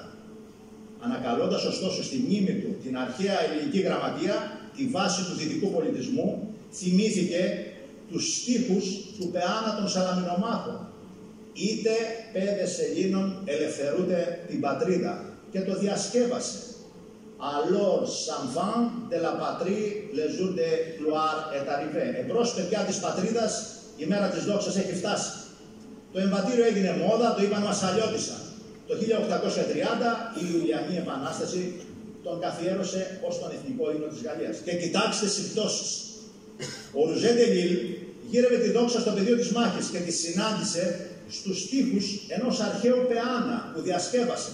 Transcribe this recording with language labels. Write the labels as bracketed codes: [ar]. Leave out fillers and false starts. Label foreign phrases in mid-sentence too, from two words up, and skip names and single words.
[el] Ανακαλώντας ωστόσο στη μνήμη του την αρχαία ελληνική γραμματεία, τη βάση του δυτικού πολιτισμού, θυμήθηκε τους στίχους του Πεάνα των Σαλαμινομάχων. Είτε πέδες Ελλήνων ελευθερούνται την πατρίδα, και το διασκεύασε. [fr] Alors, s'enfant de la patrie, le jour de gloire est arrivé. [el] Εμπρός, παιδιά της πατρίδας, η μέρα της δόξας έχει φτάσει. Το εμβατήριο έγινε μόδα, το είπαν Μασσαλιώτισσα. Το 1830 η Ιουλιανή Επανάσταση τον καθιέρωσε ως τον εθνικό ύμνο της Γαλλίας. Και κοιτάξτε συμπτώσεις. Ο Ρουζέ ντε Λίλ γύρευε τη δόξα στο πεδίο της μάχης και τη συνάντησε στους στίχους ενός αρχαίου Πεάνα που διασκεύασε.